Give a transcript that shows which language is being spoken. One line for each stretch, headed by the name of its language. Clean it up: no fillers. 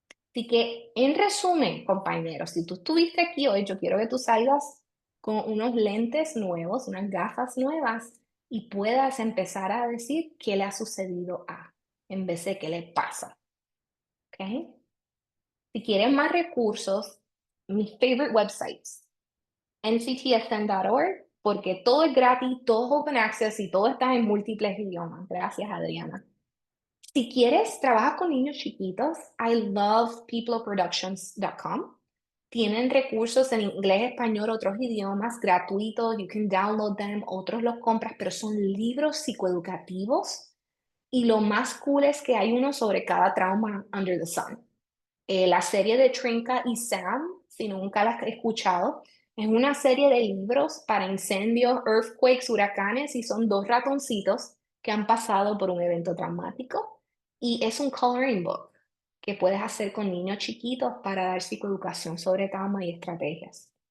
Spanish: Así que, en resumen, compañeros, si tú estuviste aquí hoy, yo quiero que tú salgas con unos lentes nuevos, unas gafas nuevas y puedas empezar a decir qué le ha sucedido a, en vez de qué le pasa. ¿Ok? Si quieren más recursos, mis favorite websites, nctsn.org, porque todo es gratis, todo es open access y todo está en múltiples idiomas. Gracias, Adriana. Si quieres, trabaja con niños chiquitos.
English: I love peopleproductions.com.
Spanish: Tienen recursos en inglés, español, otros idiomas gratuitos. You can download them. Otros los compras, pero son libros psicoeducativos. Y lo más cool es que hay uno sobre cada trauma under the sun. La serie de Trinka y Sam, si nunca la has escuchado, es una serie de libros para incendios, earthquakes, huracanes y son dos ratoncitos que han pasado por un evento traumático y es un coloring book que puedes hacer con niños chiquitos para dar psicoeducación sobre trauma y estrategias.